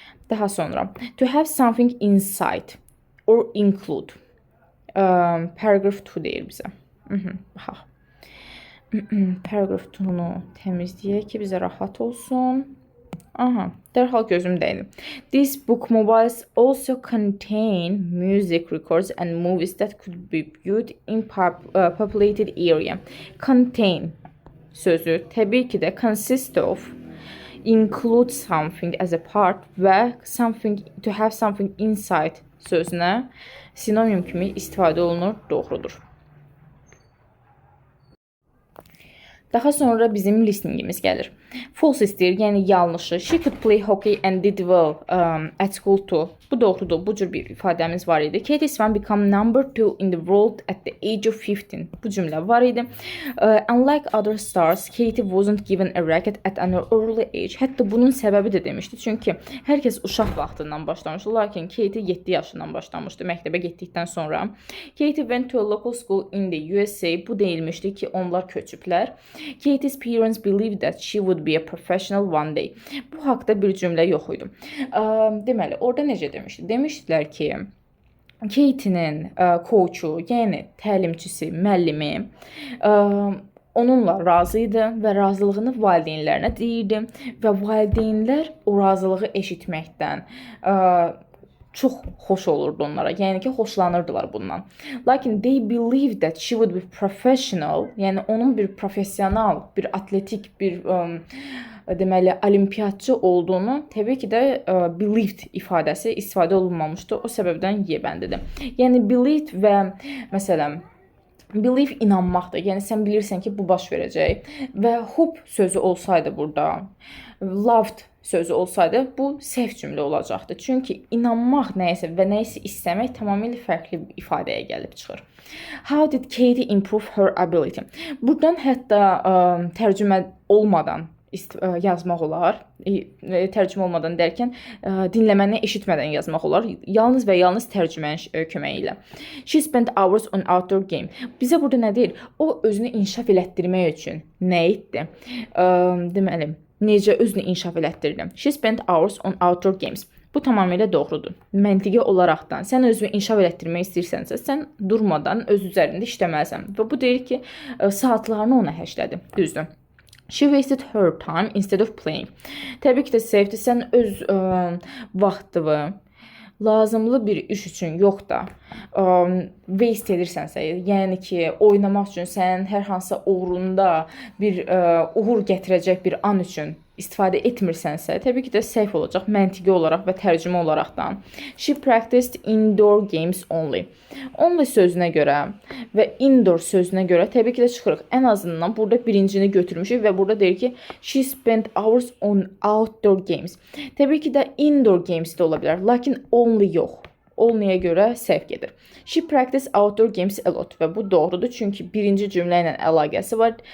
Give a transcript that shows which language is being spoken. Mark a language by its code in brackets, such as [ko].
[az] Daha sonra, [en] to have something inside or include. [az] Paragraph 2 deyir bizə. Baxaq. Paragraph 2-nu təmizləyək ki, bizə rahat olsun. Aha, dərhal gözüm dəydi. [en] These book mobiles also contain music records and movies that could be viewed in populated area. [az] Contain sözü təbii ki də [en] consist of, include something as a part [az] və [en] something, to have something inside [az] sözünə sinonim kimi istifadə olunur, doğrudur. Daha sonra bizim listeningimiz gəlir. False istəyir, yəni yanlışı. [en] She could play hockey and did well at school too. [az] Bu doğrudur. Bu cür bir ifadəmiz var idi. [en] Katie Swan became number 2 in the world at the age of 15. [az] Bu cümlə var idi. [en] Unlike other stars, Katie wasn't given a racket at an early age. [az] Hətta bunun səbəbi də demişdi. Çünki hər kəs uşaq vaxtından başlamışdı. Lakin Katie 7 yaşından başlamışdı məktəbə getdikdən sonra. [en] Katie went to a local school in the USA. [az] Bu deyilmişdi ki, onlar köçüblər. [en] Katie's parents believed that she would be a professional one day. [az] Bu haqda bir cümlə yox idi. Deməli, orada necə demişdi? Demişdilər ki, Katie'nin koçu, yəni təlimçisi, müəllimi onunla razı idi və razılığını valideynlərinə deyirdi və valideynlər o razılığı eşitməkdən çox xoş olurdu onlara. Yəni ki, xoşlanırdılar bundan. Lakin [en] they believed that she would be professional, [az] yəni onun bir professional, bir atletik, bir deməli olimpiyatçı olduğunu təbii ki də believed ifadəsi istifadə olunmamışdı. O səbəbdən Y bəndidir. Yəni believed və məsələn believe inanmaqdır. Yəni sən bilirsən ki, bu baş verəcək və hope sözü olsaydı burada, loved sözü olsaydı, bu səhv cümlə olacaqdı. Çünki inanmaq nəyəsə və nəyisə istəmək tamamilə fərqli bir ifadəyə gəlib çıxır. [en] How did Katie improve her ability? [az] Buradan hətta tərcümə olmadan yazmaq olar. Tərcümə olmadan dərkən dinləməni eşitmədən yazmaq olar. Yalnız və yalnız tərcümənin köməyi ilə. [en] She spent hours on outdoor game. [az] Bizə burada nə deyir? O özünü inkişaf elətdirmək üçün nə etdi? Deməli, necə özünü inkişaf elətdirdi? [en] She spent hours on outdoor games. [az] Bu tamamilə doğrudur. Məntiqi olaraqdan sən özünü inkişaf elətdirmək istəyirsənsə, sən durmadan öz üzərində işləməlisən. Və bu deyir ki, saatlarını ona həşlədi. Düzdür. [en] She wasted her time instead of playing. [az] Təbii ki də sevdi, sən öz vaxtını lazımlı bir iş üçün yox da waste edirsənsə, yəni ki, oynamaq üçün sən hər hansısa uğrunda bir uğur gətirəcək bir an üçün istifadə etmirsənsə, təbii ki də səhv olacaq məntiqi olaraq və tərcümə olaraqdan. [en] She practiced indoor games only. [az] Only sözünə görə və indoor sözünə görə təbii ki də çıxırıq. Ən azından burada birincini götürmüşük və burada deyir ki, [en] she spent hours on outdoor games. [az] Təbii ki də indoor games də ola bilər, lakin only yox. Olmaya görə səhv gedir. [en] She practiced outdoor games a lot [az] və bu doğrudur çünki birinci cümlə ilə əlaqəsi var.